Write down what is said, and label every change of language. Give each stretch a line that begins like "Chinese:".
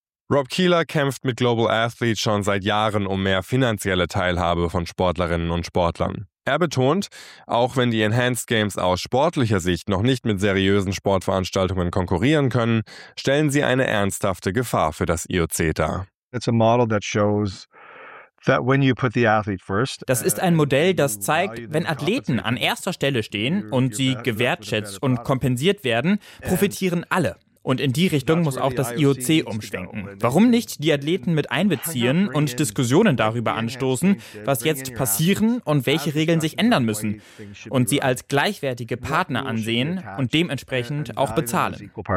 German: Rob Keeler kämpft mit Global Athlete schon seit Jahren um mehr finanzielle Teilhabe von Sportlerinnen und Sportlern. Er betont, auch wenn die Enhanced Games aus sportlicher Sicht noch nicht mit seriösen Sportveranstaltungen konkurrieren können, stellen sie eine ernsthafte Gefahr für das IOC dar.
English: It's a model that shows that when you put the athlete first.
German: Das ist ein Modell, das zeigt, wenn Athleten an erster Stelle stehen und sie gewertschätzt und kompensiert werden, profitieren alle. Und in die Richtung muss auch das IOC umschwenken. Warum nicht die Athleten mit einbeziehen und Diskussionen darüber anstoßen, was jetzt passieren und welche Regeln sich ändern müssen und sie als gleichwertige Partner ansehen und dementsprechend auch bezahlen.